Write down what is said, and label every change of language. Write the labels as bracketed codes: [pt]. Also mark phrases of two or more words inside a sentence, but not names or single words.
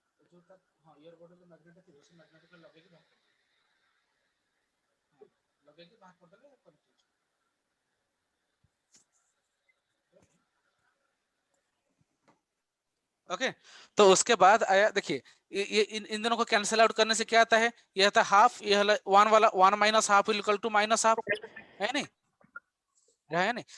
[or] ଯୋଉଟା ହଁ ଇୟର ବଡ ଯୋଉ ମ୍ୟାଗ୍ନେଟ ଥିବ ସେ ମ୍ୟାଗ୍ନେଟ କୁ ଲଗେଇକି ବାହାର କରିଦେବେ, ଲଗେଇକି ବାହାର କରିଦେଲେ କନେକ୍ଟ ହେଇଯିବ। [hi] ओके तो उसके बाद आया देखिए ये इन दोनों को [en] cancel out [hi] करने से क्या आता है, ये आता है हाफ, ये वन वाला [en] one minus half equal to minus half, [hi] है नहीं, है नहीं।